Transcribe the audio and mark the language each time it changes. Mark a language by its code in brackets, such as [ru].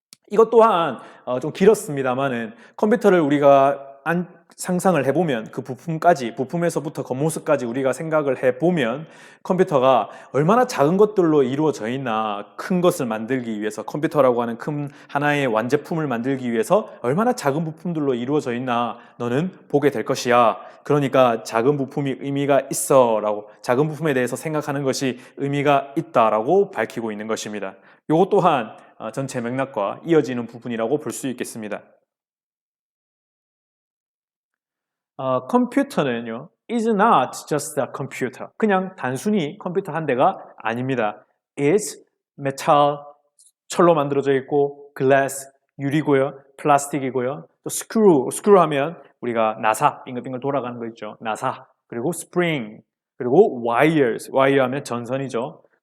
[ko] 이것 또한 좀 길었습니다만은 컴퓨터를 우리가 상상을 해보면 그 부품에서부터 겉모습까지 우리가 생각을 해보면 컴퓨터가 얼마나 작은 것들로 이루어져 있나 큰 것을 만들기 위해서 컴퓨터라고 하는 큰 하나의 완제품을 만들기 위해서 얼마나 작은 부품들로 이루어져 있나 너는 보게 될 것이야. 그러니까 작은 부품이 의미가 있어 라고 작은 부품에 대해서 생각하는 것이 의미가 있다라고 밝히고 있는 것입니다. 이것 또한 전체 맥락과 이어지는 부분이라고 볼 수 있겠습니다. 컴퓨터는요, [en] is not just a computer. [ko] 그냥 단순히 컴퓨터 한 대가 아닙니다. [en] It's metal, [ko] 철로 만들어져 있고, glass, 유리고요, 플라스틱이고요, 또 screw 하면 우리가 나사, 빙글빙글 돌아가는 거 있죠. 나사, 그리고 spring, 그리고 wire 하면 전선이죠.